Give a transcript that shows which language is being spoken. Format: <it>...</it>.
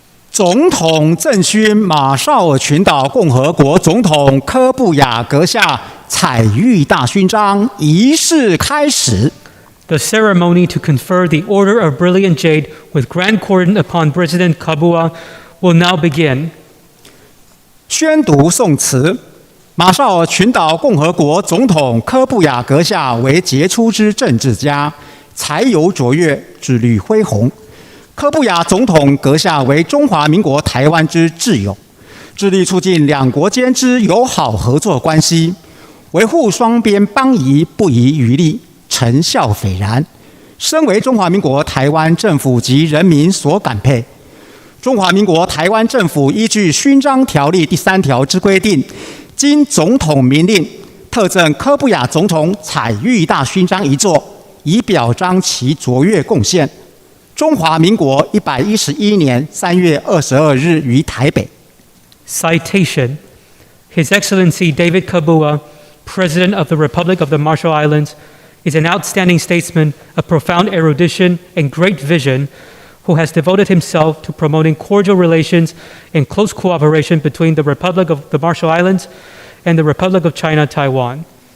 <zh>总统赠勋马绍尔群岛共和国总统柯布亚阁下采玉大勋章仪式开始。</zh> <en>The ceremony to confer the Order of Brilliant Jade with Grand Cordon upon President Kabua will now begin.</en> <zh>宣读颂词。马绍尔群岛共和国总统柯布亚阁下为杰出之政治家，才游卓越，智力恢宏。柯布亚总统阁下为中华民国台湾之挚友，致力促进两国间之友好合作关系，维护双边邦谊不遗余力，成效斐然。身为中华民国台湾政府及人民所感佩。中华民国台湾政府依据勋章条例第3条之规定，经总统明令，特赠柯布亚总统采玉大勋章一座，以表彰其卓越贡献。中华民国111年3月22日于台北。</zh> <en>Citation: His Excellency David Kabua, President of the Republic of the Marshall Islands, is an outstanding statesman of profound erudition and great vision, who has devoted himself to promoting cordial relations and close cooperation between the Republic of the Marshall Islands and the Republic of China, Taiwan.</en>